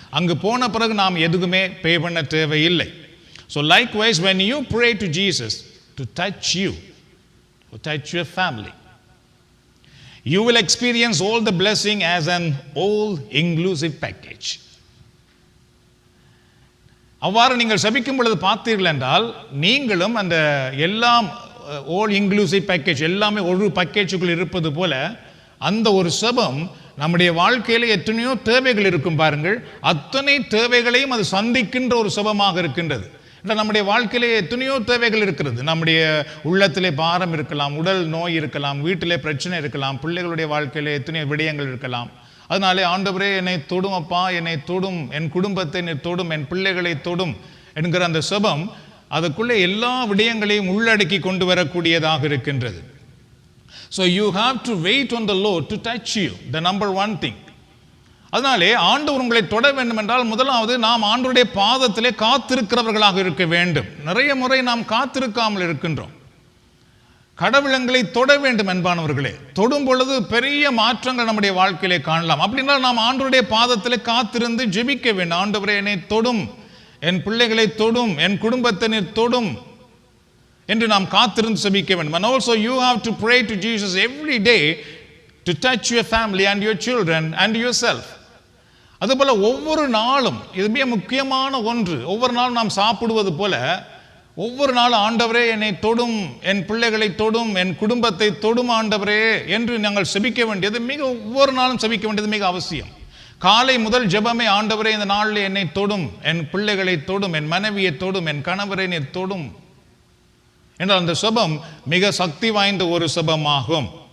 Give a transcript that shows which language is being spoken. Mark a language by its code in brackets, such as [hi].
[ta] அங்கு போன பிறகு நாம் எதுக்குமே பே பண்ண தேவையில்லை. [en] So likewise, when you pray to Jesus to touch you, to touch your family, you will experience all the blessing as an all-inclusive package. [ta] அவ்வாறு நீங்கள் செபிக்கும் பொழுது பார்த்தீர்கள் என்றால் நீங்களும் அந்த எல்லாம் [en] all inclusive package [ta] எல்லாமே ஒரு பேக்கேஜுக்குள் இருப்பது போல அந்த ஒரு செபம் நம்முடைய வாழ்க்கையில் எத்தனையோ தேவைகள் இருக்கும் பாருங்கள், அத்தனை தேவைகளையும் அது சந்திக்கின்ற ஒரு செபமாக இருக்கின்றது. நம்முடைய வாழ்க்கையிலே எத்தனையோ தேவைகள் இருக்கிறது. நம்முடைய உள்ளத்திலே பாரம் இருக்கலாம், உடல் நோய் இருக்கலாம், வீட்டிலே பிரச்சனை இருக்கலாம், பிள்ளைகளுடைய வாழ்க்கையிலே எத்தனையோ விடயங்கள் இருக்கலாம். அதனாலே ஆண்டவரே என்னை தொடும் அப்பா, என்னை தொடும், என் குடும்பத்தை நீ தொடும், என் பிள்ளைகளை தொடும் என்கிற அந்த செபம் அதுக்குள்ளே எல்லா விடயங்களையும் உள்ளடக்கி கொண்டு வரக்கூடியதாக இருக்கின்றது. [en] So you have to wait on the Lord to touch you, the number one thing. [ta] அதனாலே ஆண்டவர் உங்களை தொட வேண்டும் என்றால் முதலாவது நாம் ஆண்டவருடைய பாதத்திலே காத்திருக்கிறவர்களாக இருக்க வேண்டும். நிறைய முறை நாம் காத்திருக்காமல் இருக்கின்றோம். கடவுளங்களை தொட வேண்டும் என்பானவர்களே, தொடும் பொழுது பெரிய மாற்றங்கள் நம்முடைய வாழ்க்கையிலே காணலாம். அப்படின்னா நாம் ஆண்டவருடைய பாதத்திலே காத்திருந்து ஜெபிக்க வேண்டும். ஆண்டவரே என்னை தொடும், என் பிள்ளைகளை தொடும், என் குடும்பத்தினை தொடும் என்று நாம் காத்திருந்து ஜெபிக்க வேண்டும். [en] And also you have to pray to Jesus every day to touch your family and your children and yourself. [ta] அதுபோல ஒவ்வொரு நாளும், இது மிக முக்கியமான ஒன்று, ஒவ்வொரு நாளும் நாம் சாப்பிடுவது போல ஒவ்வொரு நாளும் ஆண்டவரே என்னை தொடும், என் பிள்ளைகளை தொடும், என் குடும்பத்தை தொடும் ஆண்டவரே என்று நாங்கள் செபிக்க வேண்டியது ஒவ்வொரு நாளும் செபிக்க வேண்டியது மிக அவசியம். காலை முதல் ஜெபமே ஆண்டவரே இந்த நாளில் என்னை தொடும், என் பிள்ளைகளை தொடும், என் மனைவியை தொடும், என் கணவரை நீர் தொடும் என்றால் அந்த செபம் மிக சக்தி வாய்ந்த ஒரு செபமாகும்.